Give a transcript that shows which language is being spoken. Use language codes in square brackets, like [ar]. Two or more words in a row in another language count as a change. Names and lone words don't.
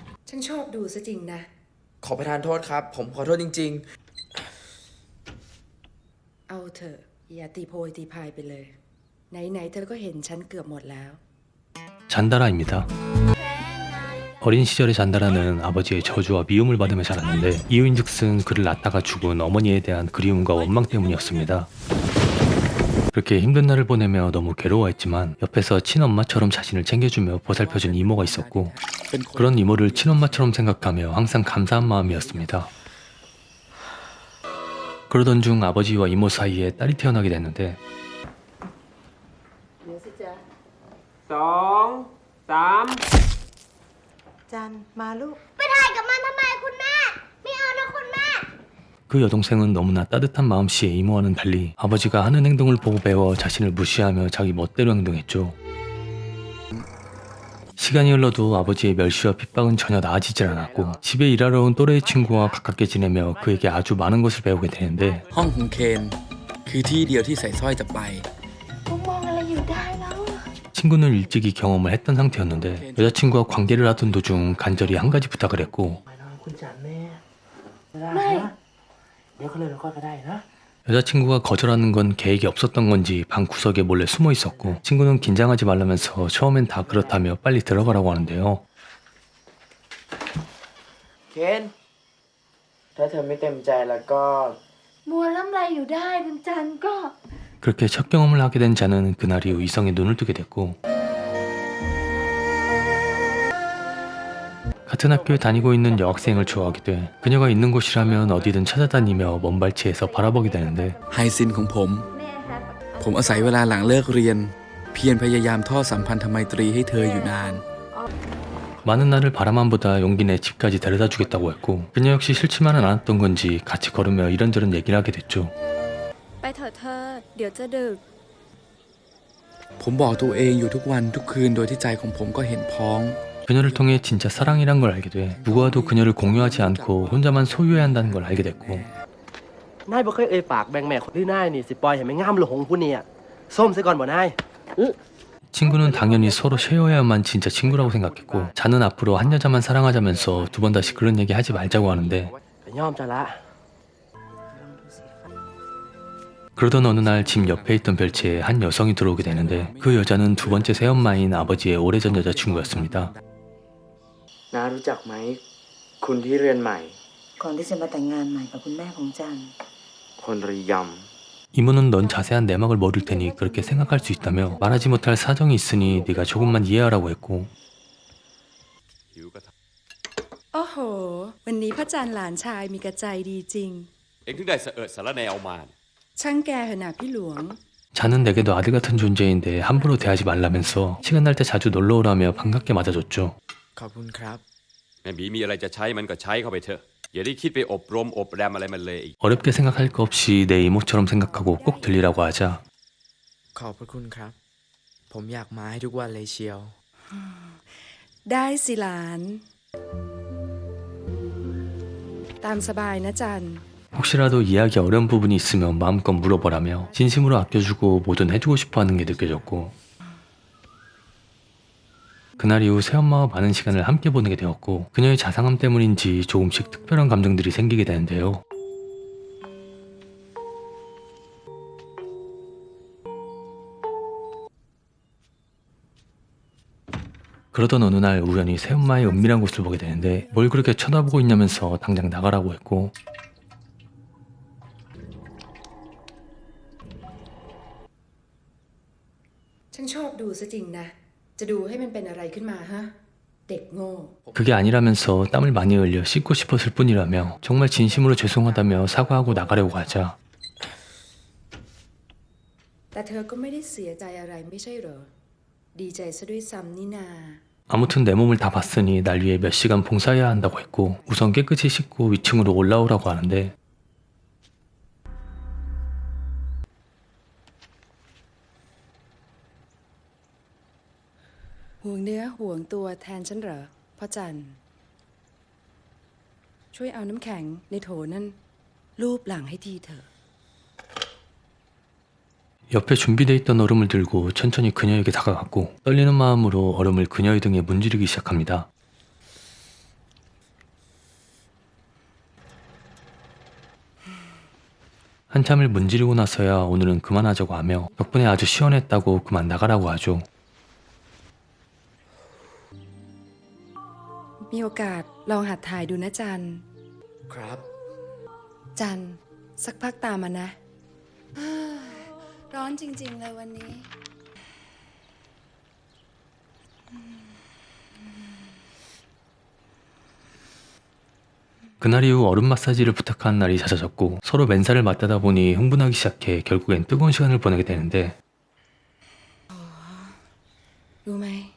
[th] ฉันชอบดูซะจริงนะ ขอประทานโทษครับผมขอโทษจริง เอาเถอะอย่าตีโพยตีพายไปเลย ไหนๆเธอก็เห็นฉันเกือบหมดแล้ว [ko] 잔다라입니다. 어린 시절의 잔다라는 아버지의 저주와 미움을 받으며 자랐는데 이유인즉슨 그를 낳다가 죽은 어머니에 대한 그리움과 원망 때문이었습니다. 그렇게 힘든 날을 보내며 너무 괴로워했지만 옆에서 친엄마처럼 자신을 챙겨주며 보살펴준 이모가 있었고 그런 이모를 친엄마처럼 생각하며 항상 감사한 마음이었습니다. 그러던 중 아버지와 이모 사이에 딸이 태어나게 됐는데 2 3 [th] จันมาลูก ไปถ่ายกับมันทำไมคุณแม่ ไม่เอานะคุณแม่ [ko] 그 여동생은 너무나 따뜻한 마음씨의 이모와는 달리 아버지가 하는 행동을 보고 배워 자신을 무시하며 자기 멋대로 행동했죠. 시간이 흘러도 아버지의 멸시와 핍박은 전혀 나아지질 않았고 집에 일하러 온 또래의 친구와 가깝게 지내며 그에게 아주 많은 것을 배우게 되는데 [th] ๆห้องของเคนคือที่เดียวที่ใส่สร้อยจะไป มึงมองอะไรอยู่ได้แล้ว [ko] 친구는 일찍이 경험을 했던 상태였는데 여자친구와 관계를 하던 도중 간절히 한 가지 부탁을 했고 [th] ไปนอนคุณจันแม่ ไม่ เดี๋ยวเขาเลยค่อยไปได้นะ [ko] 여자친구가 거절하는 건 계획이 없었던 건지 방 구석에 몰래 숨어 있었고 친구는 긴장하지 말라면서 처음엔 다 그렇다며 빨리 들어가라고 하는데요. [th] เคนถ้าเธอไม่เต็มใจแล้วก็ มัวล้ำไรอยู่ได้คุณจันก็ [ko] 그렇게 첫 경험을 하게 된 자는 그날 이후 이성에 눈을 뜨게 됐고 같은 학교에 다니고 있는 여학생을 좋아하게 돼 그녀가 있는 곳이라면 어디든 찾아다니며 먼 발치에서 바라보게 되는데 [th] ไฮซินของผมอาศัยเวลาหลังเลิกเรียนเพียรพยายามทอดสัมพันธไมตรีให้เธออยู่นาน [ko] 많은 나를 바라만보다 용기 내 집까지 데려다 주겠다고 했고 그녀 역시 싫지만은 않았던 건지 같이 걸으며 이런저런 얘기를 하게 됐죠. [th] ไปเถอะเธอ เดี๋ยวจะดึก ผมบอกตัวเองอยู่ทุกวันทุกคืนโดยที่ใจของผมก็เห็นพ้อง [ko] 그녀를 통해 진짜 사랑이란 걸 알게 돼 누구와도 그녀를 공유하지 않고 혼자만 소유해야 한다는 걸 알게 됐고 [th] นายบ่เคยเอ่ยปากแบ่งแม่คนที่นายนี่สิปล่อยให้ไม่งามหลงผู้เนี่ยส้มซะก่อนบ่นาย [ko] 친구는 당연히 서로 쉐어해야만 진짜 친구라고 생각했고 자는 앞으로 한 여자만 사랑하자면서 두 번 다시 그런 얘기 하지 말자고 하는데 [th] แต่ยอมจะละ [ko] 그러던 어느 날 집 옆에 있던 별채에 한 여성이 들어오게 되는데 그 여자는 두 번째 새엄마인 아버지의 오래전 여자친구였습니다. [th] น้ารู้จักไหมคุณที่เรียนใหม่ ก่อนที่จะมาแต่งงานใหม่กับคุณแม่ของจัน คนรียำ [ko] 이모는 넌 자세한 내막을 모를 테니 그렇게 생각할 수 있다며 말하지 못할 사정이 있으니 네가 조금만 이해하라고 했고 [th] โอ้โห วันนี้พระจันทร์หลานชายมีกระใจดีจริง เองถึงได้เสอะสารแนวมาเนี่ย ช่างแกเหอะนะพี่หลวง [ko] 자는 내게도 아들 같은 존재인데 함부로 대하지 말라면서 시간 날 때 자주 놀러 오라며 반갑게 맞아줬죠. [th] ขอบคุณครับ แม่บีมีอะไรจะใช้มันก็ใช้เข้าไปเถอะอย่าได้คิดไปอบรมอบแรมอะไรมันเลย [ko] 어렵게 생각할 거 없이 내 이모처럼 생각하고 꼭 들리라고 하자 [th] ขอบพระคุณครับ ผมอยากมาให้ทุกวันเลยเชียว ได้สิหลาน ตามสบายนะจัน [ko] 혹시라도 이해하기 어려운 부분이 있으면 마음껏 물어보라며 진심으로 아껴주고 뭐든 해주고 싶어하는 게 느껴졌고 그날 이후 새엄마와 많은 시간을 함께 보내게 되었고 그녀의 자상함 때문인지 조금씩 특별한 감정들이 생기게 되는데요. 그러던 어느 날 우연히 새엄마의 은밀한 곳을 보게 되는데 뭘 그렇게 쳐다보고 있냐면서 당장 나가라고 했고 [th] ฉันชอบดูซะจริงนะ จะดูให้มันเป็นอะไรขึ้นมาฮะ เด็กโง่ [ko] 그게 아니라면서 땀을 많이 흘려 씻고 싶었을 뿐이라며 정말 진심으로 죄송하다며 사과하고 나가려고 하자 [th] แต่เธอก็ไม่ได้เสียใจอะไรไม่ใช่เหรอ ดีใจซะด้วยซ้ำนี่นา [ko] 아무튼 내 몸을 다 봤으니 날 위해 몇 시간 봉사해야 한다고 했고 우선 깨끗이 씻고 위층으로 올라오라고 하는데 [th] ห่วงเนื้อห่วงตัวแทนฉันเหรอพ่อจัน ช่วยเอาน้ำแข็งในโถนั่นลูบหลังให้ทีเถอะ [ko] 옆에 준비돼 있던 얼음을 들고 천천히 그녀에게 다가갔고 떨리는 마음으로 얼음을 그녀의 등에 문지르기 시작합니다. 한참을 문지르고 나서야 오늘은 그만하자고 하며 덕분에 아주 시원했다고 그만 나가라고 하죠. [th] มีโอกาสลองหัดถ่ายดูนะจัน ครับ จัน สักพักตามมานะ ร้อนจริงๆเลยวันนี้ [ko] 그날 이후 얼음 마사지를 부탁한 날이 잦아졌고 서로 맨살을 맞다다 보니 흥분하기 시작해 결국엔 뜨거운 시간을 보내게 되는데 [th] รู้ไหม